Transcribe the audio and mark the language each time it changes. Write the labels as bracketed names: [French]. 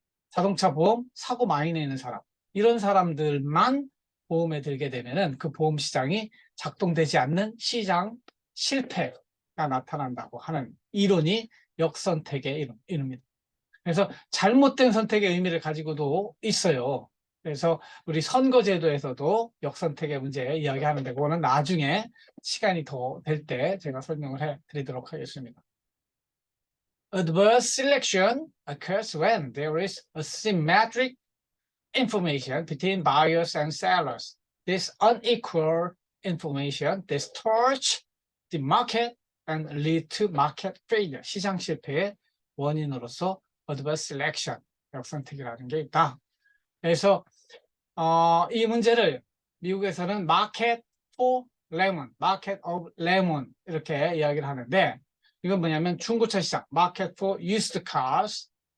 [Korean] 자동차 보험 사고 많이 내는 사람, 이런 사람들만 보험에 들게 되면은 그 보험 시장이 작동되지 않는 시장 실패가 나타난다고 하는 이론이 역선택의 이론입니다. 그래서 잘못된 선택의 의미를 가지고도 있어요. 그래서 우리 선거제도에서도 역선택의 문제 이야기하는데 그거는 나중에 시간이 더 될 때 제가 설명을 해 드리도록 하겠습니다. [English] Adverse selection occurs when there is asymmetric information between buyers and sellers. This unequal information distorts the market and lead to market failure. [Korean] 시장 실패의 원인으로서 adverse selection, 역선택이라는 게 있다. 그래서 이 문제를 미국에서는 [English] market for lemon, market of lemon [Korean] 이렇게 이야기를 하는데, 이건 뭐냐면 중고차 시장, [English] market for used cars,